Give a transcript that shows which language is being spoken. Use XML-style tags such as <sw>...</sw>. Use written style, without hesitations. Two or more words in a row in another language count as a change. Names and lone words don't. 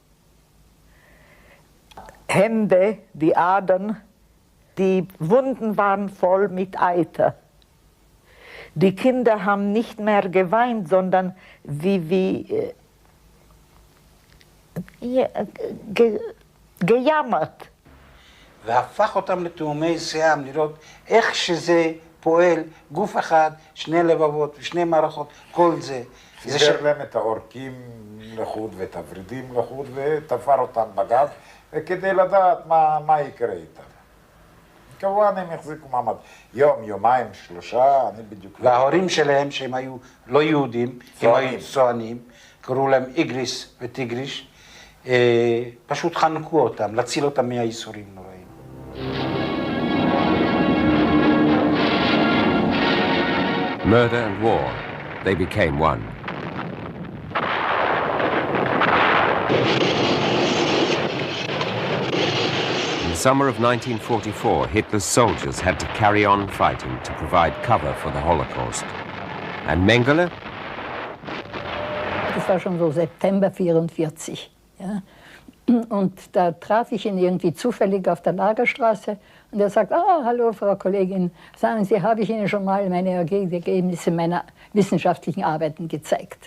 <de>Hände, die Adern, die Wunden waren voll mit Eiter. Die Kinder haben nicht mehr geweint, sondern gejammert.</de> <he>והפך אותם לתאומי שיעם, לראות איך שזה פועל, גוף אחד, 2 לבבות ו2 מערכות, כל זה. חיבר להם את העורקים לחוד ואת הוורידים לחוד ותפר אותם בגב, וכדי לדעת מה יקרה איתם. כמובן הם החזיקו מעמד יום, יומיים, 3, אני בדיוק... וההורים שלהם, שהם היו לא יהודים, הם היו צוענים, קראו להם איגריס וטיגריש, פשוט חנקו אותם, להציל אותם מהייסורים נוראים.</he> <en>Murder and war, they became one. In the summer of 1944, Hitler's soldiers had to carry on fighting to provide cover for the Holocaust. And Mengele?</en> <de>Das war schon so September 1944. Ja. Und da traf ich ihn irgendwie zufällig auf der Lagerstraße und er sagt, hallo Frau Kollegin, sagen Sie, habe ich Ihnen schon mal meine Ergebnisse meiner wissenschaftlichen Arbeiten gezeigt?</de>